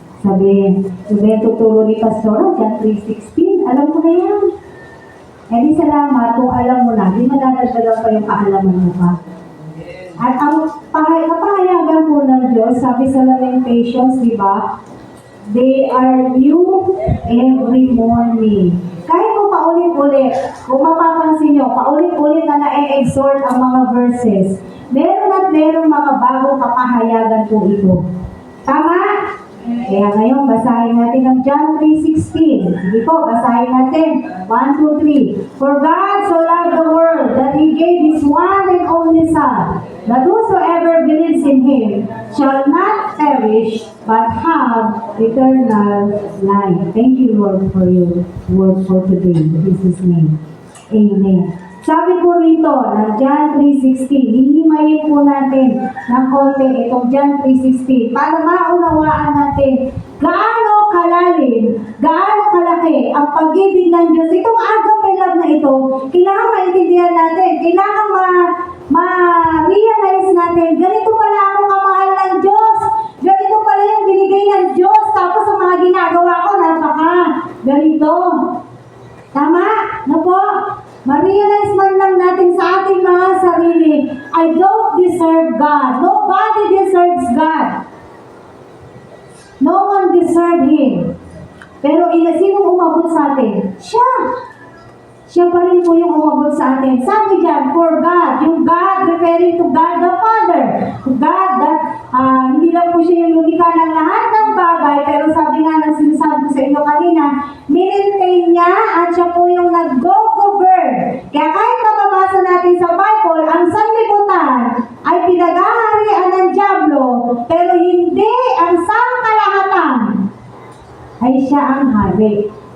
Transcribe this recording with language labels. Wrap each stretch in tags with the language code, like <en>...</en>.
<tl>Sabihin tuturo ni Pastor, John 3:16, alam mo na yan. Eh di salamat kung alam mo na, di madadagdagan pa yung kaalaman mo pa. At ang kapahayagan po ng Diyos, sabi sa Lamentations, di ba?</tl> <en>They are new every morning.</en> <tl>Kahit kung paulit-ulit, kung mapapansin nyo, paulit-ulit na na-exhort ang mga verses, meron at meron mga bagong kapahayagan po ito. Tama? Kaya ngayon, basahin natin ang John 3:16. Sige po, basahin natin. 1, 2, 3.</tl> <en>For God so loved the world that He gave His one and only Son, that whosoever believes in Him shall not perish, but have eternal life. Thank you, Lord, for your word for today. In Jesus' name. Amen.</en> <tl>Sabi po rito, ng John 3:16, hihimayin po natin ng konti itong John 3:16 para maunawaan natin gaano kalalim, gaano kalaki ang pag-ibig ng Diyos. Itong agape love na ito, kailangan maintindihan natin, kailangan ma-realize natin, ganito pala ako kamahal ng Diyos, ganito pala yung binigay ng Diyos, tapos ang mga ginagawa ko, ganito. Tama? No po? Ma-realize man lang natin sa ating mga sarili,</tl> <en>I don't deserve God. Nobody deserves God. No one deserves Him.</en> <tl>Pero sino umabot sa atin? Siya. Siya pa rin po yung umabot sa atin. Sabi dyan, for God, yung God</tl> <en>referring to God the Father. To God that,</en> <tl>hindi lang po siya yung lumikha ng lahat ng bagay, pero sabi nga ng sinasabi ko sa inyo kanina, minentain niya at siya po yung nag-go-govern. Kaya kahit mababasa natin sa Bible, ang sanlibutan ay pinag-aharian ng dyablo, pero hindi ang sangkalahatan ay siya ang hari.</tl>